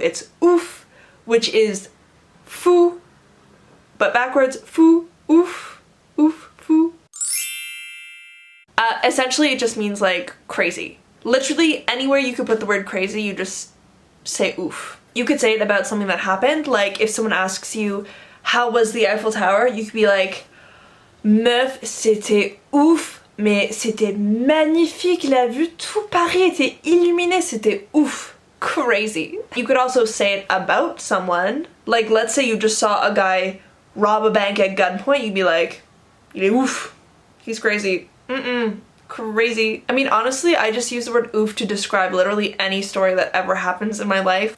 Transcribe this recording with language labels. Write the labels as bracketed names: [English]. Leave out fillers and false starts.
[English] It's ouf, which is fou, but backwards, fou, ouf, ouf, fou. Essentially, it just means like crazy. Literally, anywhere you could put the word crazy, you just say oof. You could say it about something that happened, like if someone asks you, how was the Eiffel Tower? You could be like, [French] meuf, c'était ouf, mais c'était magnifique, la vue, tout Paris était illuminé, c'était ouf. [English] Crazy. You could also say it about someone, like let's say you just saw a guy rob a bank at gunpoint, you'd be like, [French] il est ouf, [English] he's crazy. Crazy. I mean, honestly, I just use the word oof to describe literally any story that ever happens in my life.